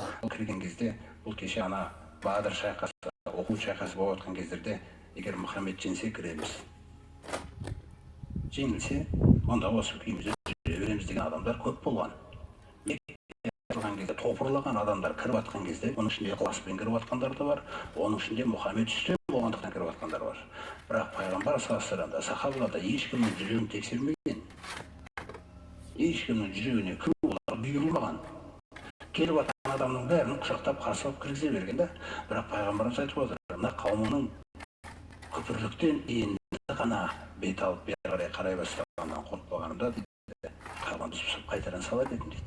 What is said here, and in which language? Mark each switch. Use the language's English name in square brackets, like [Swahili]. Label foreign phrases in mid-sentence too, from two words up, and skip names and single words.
[Kazakh] Ол кірген кезде бұл кеше ана Бадыр шайқасы, Ухуд шайқасы болып жатқан кездерде егер Мұхаммед жеңсе кіреміз. Жеңілсе, онда осы күйімізде жүре береміз деген адамдар көп болған. Мекке ашылған кезде топырлаған адамдар кіріп жатқан кезде, оның ішінде ықыласпен кіріп жатқандар да бар, оның ішінде Мұхаммед үстем болғандықтан кіріп жатқандар бар. Бірақ пайғамбар [Arabic] صلى الله عليه وسلم [Kazakh] да сахабалар ешкімнің жүрегін тексермеген. Ешкімнің жүрегіне кім олар бұйырылмаған. Келіп жатқан адамның бәрін құшақтап қарсы алып кіргізе берген да. Бірақ пайғамбарымыз айтып отыр, мына қауымының күпірліктен енді ғана бет алып бері қарай бастағаннан қорықпағанымда дейді, Қағбаны бұзып қайтадан салады едім дейді.